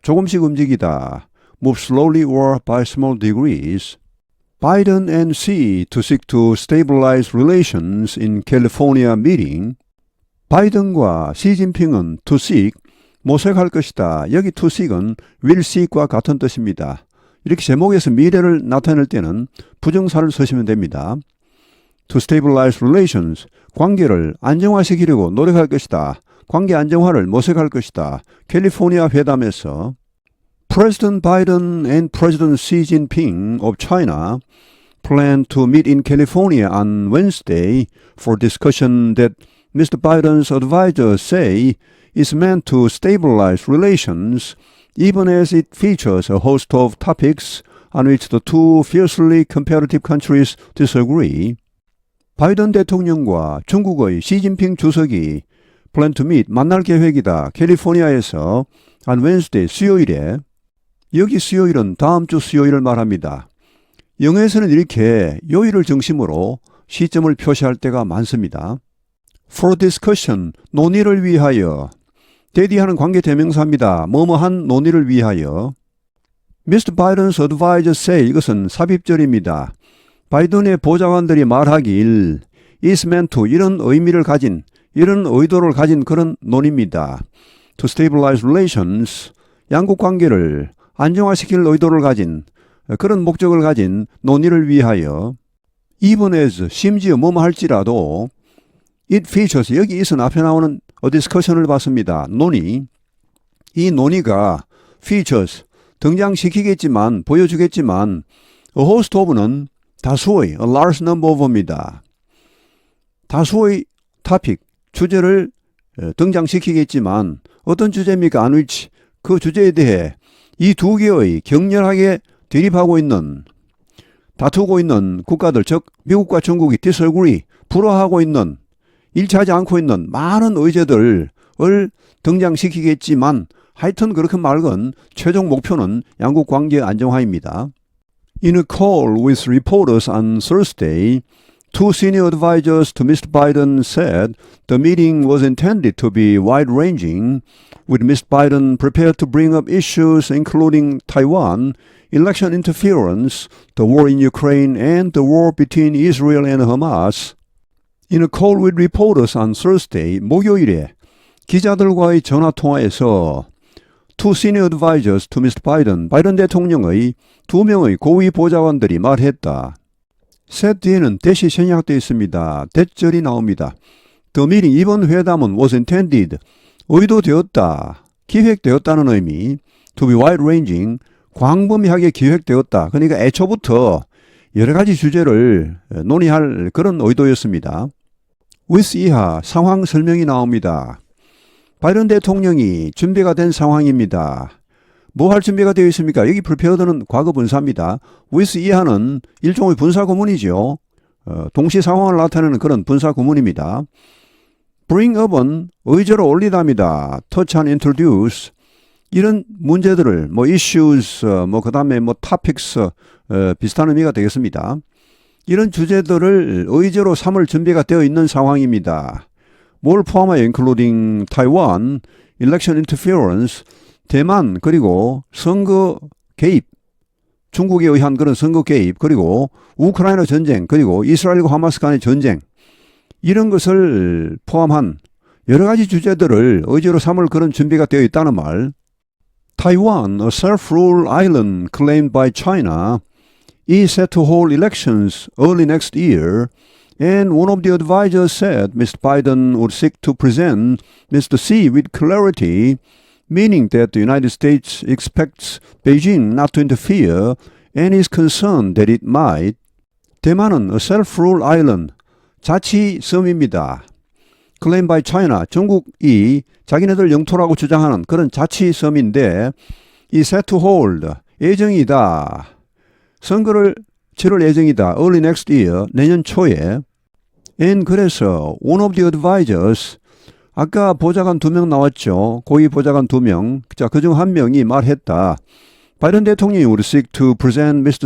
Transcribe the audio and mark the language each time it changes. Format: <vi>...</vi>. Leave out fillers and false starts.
<ko>조금씩 움직이다,</ko> <en>move slowly or by small degrees. Biden and Xi to seek to stabilize relations in California meeting.</en> <ko>바이든과 시진핑은</ko> <en>to seek,</en> <ko>모색할 것이다. 여기 to seek은</ko> <en>will seek</en> <ko>과 같은 뜻입니다. 이렇게 제목에서 미래를 나타낼 때는 부정사를 쓰시면 됩니다.</ko> <en>To stabilize relations,</en> <ko>관계를 안정화시키려고 노력할 것이다. 관계 안정화를 모색할 것이다. 캘리포니아 회담에서</ko> <en>President Biden and President Xi Jinping of China plan to meet in California on Wednesday for discussion that Mr. Biden's advisors say is meant to stabilize relations, even as it features a host of topics on which the two fiercely competitive countries disagree.</en> <ko>바이든 대통령과 중국의 시진핑 주석이</ko> <en>plan to meet,</en> <ko>만날 계획이다. 캘리포니아에서</ko> <en>on Wednesday,</en> <ko>수요일에. 여기 수요일은 다음 주 수요일을 말합니다. 영어에서는 이렇게 요일을 중심으로 시점을 표시할 때가 많습니다.</ko> <en>For discussion,</en> <ko>논의를 위하여. 대디하는 관계 대명사입니다. 뭐뭐한 논의를 위하여. Mr.</ko> <en>Biden's advisors say,</en> <ko>이것은 삽입절입니다. 바이든의 보좌관들이 말하길</ko> <en>is meant to,</en> <ko>이런 의미를 가진, 이런 의도를 가진 그런 논의입니다.</ko> <en>To stabilize relations,</en> <ko>양국 관계를 안정화시킬 의도를 가진 그런 목적을 가진 논의를 위하여.</ko> <en>even as,</en> <ko>심지어 뭐뭐 할지라도.</ko> <en>it features,</en> <ko>여기 it은 앞에 나오는 a discussion을 봤습니다. 논의. 이 논의가 features, 등장시키겠지만, 보여주겠지만</ko> <en>a host of</en> <ko>는 다수의,</ko> <en>a large number of</en> <ko>입니다. 다수의 topic, 주제를 등장시키겠지만 어떤 주제입니까?</ko> <en>on which</en> <ko>그 주제에 대해 이 두 개의 격렬하게 대립하고 있는 다투고 있는 국가들 즉 미국과 중국이 disagree 불화하고 있는 일치하지 않고 있는 많은 의제들을 등장시키겠지만 하여튼 그렇게 말건 최종 목표는 양국 관계 안정화입니다.</ko> <en>In a call with reporters on Thursday, two senior advisors to Mr. Biden said the meeting was intended to be wide-ranging, with Mr. Biden prepared to bring up issues including Taiwan, election interference, the war in Ukraine, and the war between Israel and Hamas. In a call with reporters on Thursday,</en> <ko>목요일에 기자들과의 전화통화에서</ko> <en>two senior advisors to Mr.</en> <ko>Biden, 바이든 대통령의 두 명의 고위 보좌관들이 말했다. said 뒤에는 대시 생략되어 있습니다. 대절이 나옵니다.</ko> <en>The meeting,</en> <ko>이번 회담은</ko> <en>was intended,</en> <ko>의도되었다, 기획되었다는 의미,</ko> <en>to be wide-ranging,</en> <ko>광범위하게 기획되었다. 그러니까 애초부터 여러 가지 주제를 논의할 그런 의도였습니다. with 이하 상황 설명이 나옵니다. 바이든 대통령이 준비가 된 상황입니다. 뭐 할 준비가 되어 있습니까? 여기 prepared는 과거 분사입니다. with 이하는 일종의 분사 구문이죠. 동시 상황을 나타내는 그런 분사 구문입니다.</ko> <en>bring up</en> <ko>은 의제로 올리다입니다.</ko> <en>touch and introduce</en> <ko>이런 문제들을 issues 그 다음에 topics 비슷한 의미가 되겠습니다. 이런 주제들을 의제로 삼을 준비가 되어 있는 상황입니다. 뭘 포함하여</ko> <en>including Taiwan, election interference,</en> <ko>대만 그리고 선거 개입, 중국에 의한 그런 선거 개입 그리고 우크라이나 전쟁 그리고 이스라엘과 하마스 간의 전쟁 이런 것을 포함한 여러 가지 주제들을 의제로 삼을 그런 준비가 되어 있다는 말.</ko> <en>Taiwan, a self-ruled island claimed by China, is set to hold elections early next year, and one of the advisors said Mr. Biden would seek to present Mr. Xi with clarity, meaning that the United States expects Beijing not to interfere and is concerned that it might.</en> <ko>대만은 a self-ruled island, 자치섬입니다.</ko> <en>claimed by China,</en> <ko>중국이 자기네들 영토라고 주장하는 그런 자치섬인데 이</ko> <en>set to hold,</en> <ko>예정이다. 선거를 치를 예정이다.</ko> <en>early next year,</en> <ko>내년 초에. and 그래서</ko> <en>one of the advisors,</en> <ko>아까 보좌관 2명 나왔죠. 고위 보좌관 2명. 자, 그중 한 명이 말했다. 바이든 대통령이</ko> <en>would seek to present Mr.</en>